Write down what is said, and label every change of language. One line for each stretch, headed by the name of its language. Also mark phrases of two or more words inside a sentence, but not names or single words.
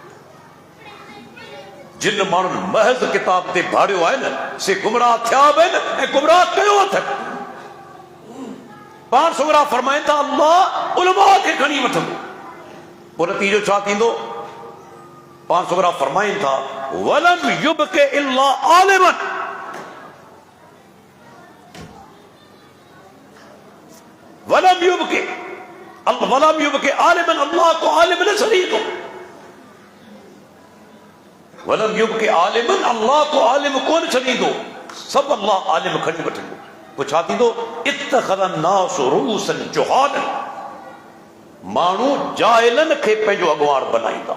Sindhi: जिन माण्हुनि महज़ किताब ते भाड़ियो आहे न, से गुमराह थिया बि आहिनि ऐं गुमराह कयो अथनि। पाण छोकिरा फरमाइनि था अल्लाह उलमा खे खणी वठंदो। पोइ नतीजो छा थींदो? पाण छोकिरा फरमाइनि था
Arabic: ولم يبق إلا عالما. ولم يبق عالما,
Sindhi: अल्लाह को आलिम न छॾींदो।
Arabic: ولم يبق عالما,
Sindhi: अल्लाह को आलिम कोन छॾींदो, सभु अल्लाह आलिम खणी वठंदो। पोइ छा थींदो?
Arabic: اتخذ الناس رءوسا جهالا.
Sindhi: माण्हू जाहिलनि खे पंहिंजो अॻुवाण बनाईंदा।